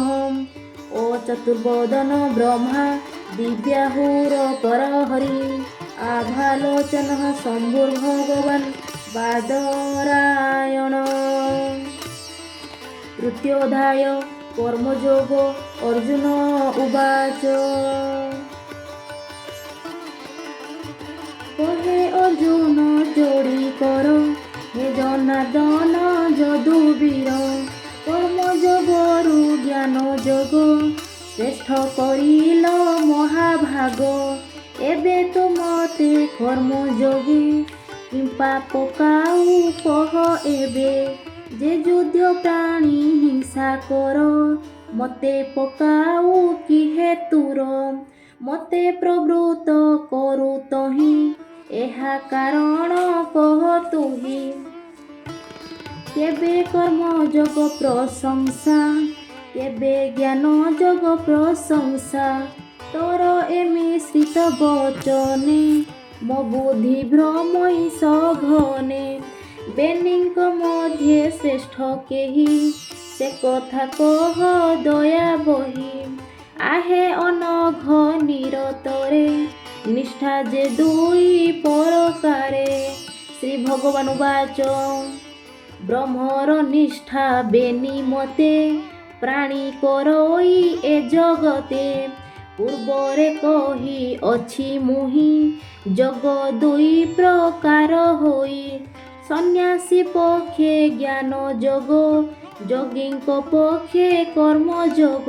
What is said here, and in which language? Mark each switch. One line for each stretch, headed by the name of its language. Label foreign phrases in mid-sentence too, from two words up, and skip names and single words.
Sanskrit: ओ चतुर्वदन ब्रह्मा दिव्याहुरपरहरि आभालोचनः शम्भुर्भगवान् बादरायण। तृतीयोऽध्याय कर्मयोगो। अर्जुन उवाच
Odia: କହେ ଅର୍ଜୁନ ଯୋଡ଼ି କରୋ ହେ ଜନାର୍ଦ୍ଦନ ଯଦୁବୀର କର୍ମଯୋଗରୁ ଜ୍ଞାନ ଯୋଗ ଶ୍ରେଷ୍ଠ କରିଲ ମହାଭାଗ। ଏବେ ତୋ ମତେ କର୍ମଯୋଗୀ କିମ୍ପା ପକାଉ କହ ଏବେ ଯେ ଯୁଦ୍ଧ ପ୍ରାଣୀ ହିଂସା କର ମତେ ପକାଉ କି ହେତୁର ମତେ ପ୍ରବୃତ୍ତ କରୁ ତହି ଏହା କାରଣ କହ ତୁହି। କେବେ କର୍ମଯୋଗ ପ୍ରଶଂସା କେବେ ଜ୍ଞାନ ଯୋଗ ପ୍ରଶଂସା ତୋର ଏମିଶ୍ରିତ ବଚନେ ମୋ ବୁଦ୍ଧି ଭ୍ରମଇ ସଘନେ। ବେନିଙ୍କ ମଧ୍ୟେ ଶ୍ରେଷ୍ଠ କେହି ସେ କଥା କହ ଦୟା ବହି। ଆହେ ଅନଘ ନିରତରେ ନିଷ୍ଠା ଯେ ଦୁଇ ପରକାରେ।
Sanskrit: श्री भगवान उवाच
Odia: ବ୍ରହ୍ମର ନିଷ୍ଠା ବେନି ମତେ ପ୍ରାଣୀ କରଇ ଏ ଜଗତେ। ପୂର୍ବରେ କହି ଅଛି ମୁହି ଜଗ ଦୁଇ ପ୍ରକାର ହୋଇ। ସନ୍ୟାସୀ ପକ୍ଷେ ଜ୍ଞାନ ଯୋଗ ଯୋଗିଙ୍କ ପକ୍ଷେ କର୍ମ ଯୋଗ।